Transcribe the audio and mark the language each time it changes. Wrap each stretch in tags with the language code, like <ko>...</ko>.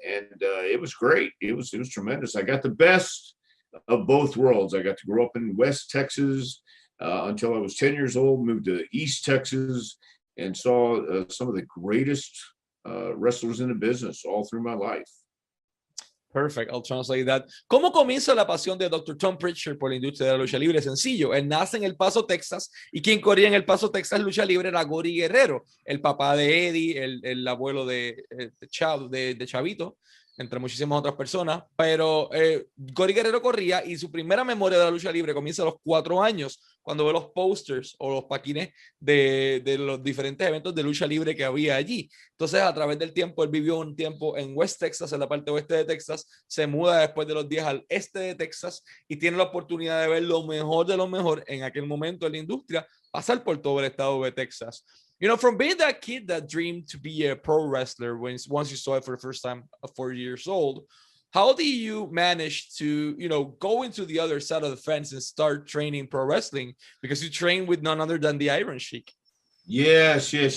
<en>And it was great. It was tremendous. I got the best of both worlds. I got to grow up in West Texas until I was 10 years old. Moved to East Texas and saw some of the greatest wrestlers in the business all through my life. Perfect, I'll translate that.</en> <es>¿Cómo comienza la pasión de Dr. Tom Prichard por la industria de la lucha libre? Sencillo, él nace en El Paso, Texas, y quien corría en El Paso, Texas, lucha libre era Gory Guerrero, el papá de Eddie, el abuelo de Chavito, entre muchísimas otras personas, pero Gory Guerrero corría y su primera memoria de la lucha libre comienza a los 4 años, cuando ve los posters o los paquines de los diferentes eventos de lucha libre que había allí. Entonces, a través del tiempo, él vivió un tiempo en West Texas, en la parte oeste de Texas, se muda después de los 10 al este de Texas y tiene la oportunidad de ver lo mejor de lo mejor en aquel momento en la industria, pasar por todo el estado de Texas.</es> <en>You know, from being that kid that dreamed to be a pro wrestler once you saw it for the first time at 4 years old, how do you manage to, you know, go into the other side of the fence and start training pro wrestling? Because you train with none other than the Iron Sheik. Yes.</en>